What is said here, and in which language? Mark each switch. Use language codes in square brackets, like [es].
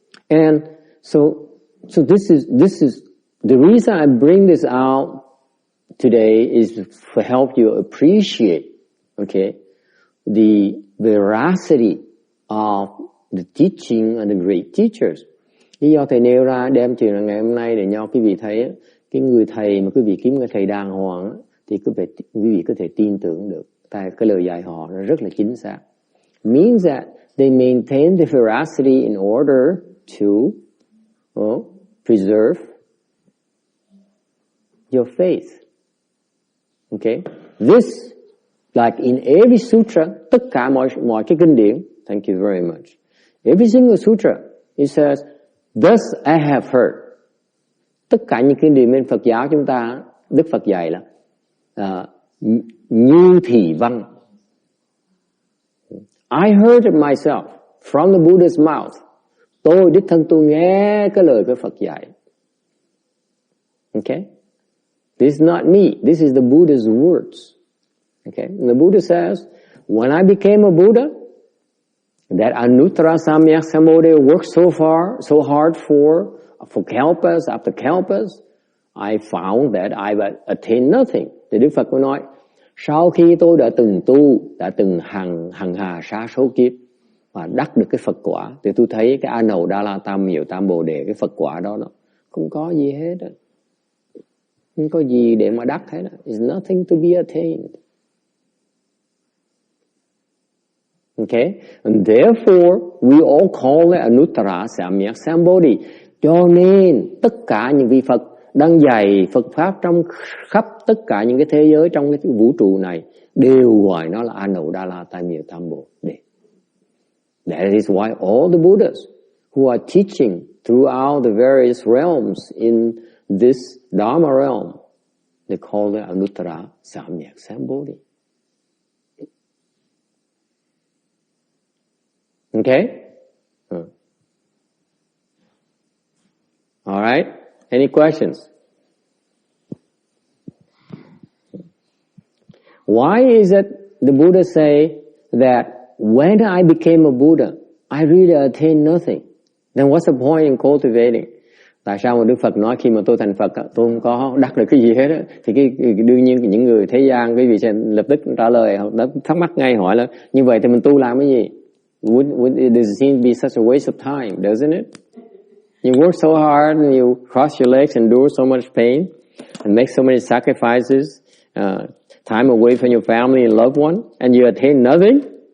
[en] And so this is the reason I bring this out today is to help you appreciate, okay, the veracity of the teaching and the great teachers. [vi] Lý do thầy nêu ra đem chuyện là ngày hôm nay để cho quý vị thấy cái người thầy mà quý vị kiếm người thầy đàng hoàng thì quý vị có thể tin tưởng được. Tại cái lời dạy họ nó rất là chính xác. [en] Means that they maintain the veracity in order to preserve your faith. Okay? This, like in every sutra, [vi] tất cả mọi cái kinh điển, [en] thank you very much. Every single sutra, it says, thus I have heard. [vi] tất cả những kinh điển bên Phật giáo chúng ta, Đức Phật dạy là như thị văn. [en] I heard it myself from the Buddha's mouth. [vi] Tôi đích thân tôi nghe cái lời của Phật dạy. [en] Okay? This is not me. This is the Buddha's words. Okay? And the Buddha says, when I became a Buddha, that Anuttara Samyak Sambodhi worked so hard for kalpas after kalpas, I found that I attained nothing. [vi] Thì Đức Phật mới nói, sau khi tôi đã từng tu, đã từng hằng hà sa số kiếp và đắc được cái Phật quả, thì tôi thấy cái A Nầu Đa La Tam Miệu Tam Bồ Đề, cái Phật quả đó nó không có gì hết đó. Không có gì để mà đắc hết đó. [en] It's nothing to be attained. Okay? And therefore, we all call it Anuttara Samyak Sambodhi. [vi] Cho nên tất cả những vị Phật đang dạy Phật Pháp trong khắp tất cả những cái thế giới trong cái vũ trụ này đều gọi nó là A Nầu Đa La Tam Miệu Tam Bồ Đề. [en] That is why all the Buddhas who are teaching throughout the various realms in this Dharma realm, they call it Anuttara Samyak Sambodhi. Okay? All right. Any questions? Why is it the Buddha say that when I became a Buddha, I really attained nothing? Then what's the point in cultivating? [vi] Tại sao mà Đức Phật nói khi mà tôi thành Phật, tôi không có đắc được cái gì hết á? Thì đương nhiên những người thế gian, quý vị sẽ lập tức trả lời, thắc mắc ngay hỏi là như vậy thì mình tu làm cái gì? [en] Would it seem to be such a waste of time, doesn't it? You work so hard and you cross your legs, endure so much pain, and make so many sacrifices, time away from your family and loved one, and you attain nothing?